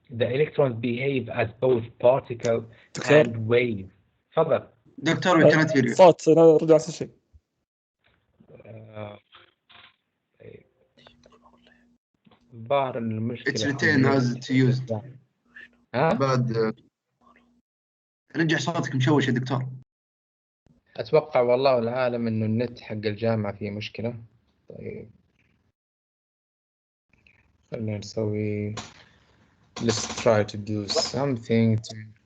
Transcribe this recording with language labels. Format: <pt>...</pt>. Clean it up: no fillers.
<en>The electrons behave as both particle and wave.</en> <ar>تفضل.</ar> <en>Doctor we cannot hear you.</en> <ar>صوت رجع نفس الشيء. ظاهر المشكلة.</ar> <en>It's retained as it's used.</en> <ar>بعد رجع صوتك مشوش يا دكتور. أتوقع والله العالم إنه النت حق الجامعة فيه مشكلة. طيب خلينا نسوي</ar> <en>let's try to do something to...</en>